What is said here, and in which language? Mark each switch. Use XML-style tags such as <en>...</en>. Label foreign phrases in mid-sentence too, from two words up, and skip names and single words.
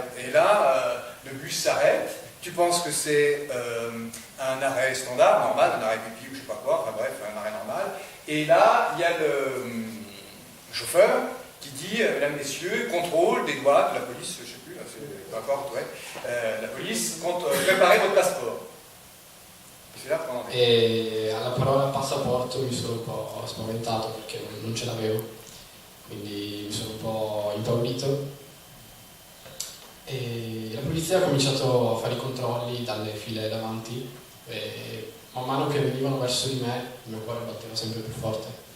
<fr>Et là, le bus s'arrête, tu penses que c'est un arrêt standard, normal, un arrêt pipi ou je sais pas quoi, enfin bref, un arrêt normal. Et là, il y a le chauffeur qui dit, mesdames, messieurs, contrôle des douanes, la police, je ne sais plus, peu importe, ouais, la police, préparez votre passeport.</fr> <it>E alla parola passaporto mi sono un po' spaventato perché non ce l'avevo, quindi mi sono un po' impaurito. E la polizia ha cominciato a fare i controlli dalle file davanti e man mano che venivano verso di me il mio cuore batteva sempre più forte.</it>